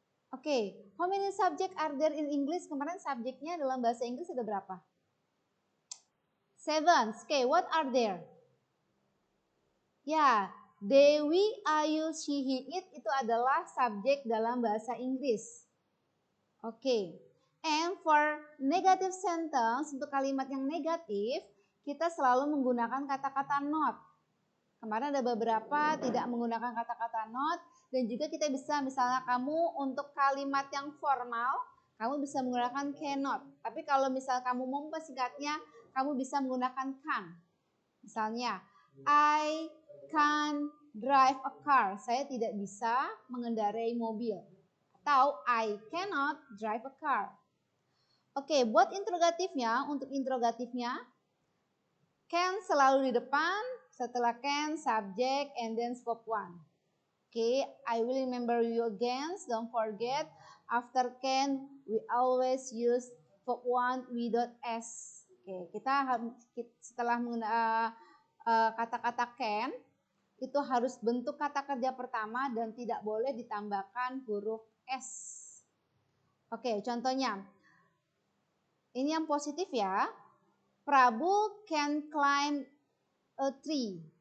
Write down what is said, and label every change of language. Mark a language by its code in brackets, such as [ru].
[en] Oke, how many subject are there in English? [id] Kemarin subjeknya dalam bahasa Inggris ada berapa? 7. [en] Oke, what are there? [id] Ya, they, we, are, you, she, he, it itu adalah subjek dalam bahasa Inggris. Oke. [en] And for negative sentence, [id] untuk kalimat yang negatif, kita selalu menggunakan kata-kata not. Kemarin ada beberapa tidak menggunakan kata-kata not, dan juga kita bisa misalnya kamu untuk kalimat yang formal, kamu bisa menggunakan cannot. Tapi kalau misal kamu mau mempersingkatnya, kamu bisa menggunakan can. [en] Misalnya, I can't drive a car. [id] Saya tidak bisa mengendarai mobil. [en] Atau I cannot drive a car. [id] Oke, buat interrogatifnya, untuk interrogatifnya, can selalu di depan, setelah can, subject, [en] and then verb one. Oke, I will remember you again. Don't forget, after can, we always use verb one without s. [id] Oke, kita setelah menggunakan kata-kata can, itu harus bentuk kata kerja pertama dan tidak boleh ditambahkan huruf S. Oke, contohnya. Ini yang positif ya. [en] Prabu can climb a tree.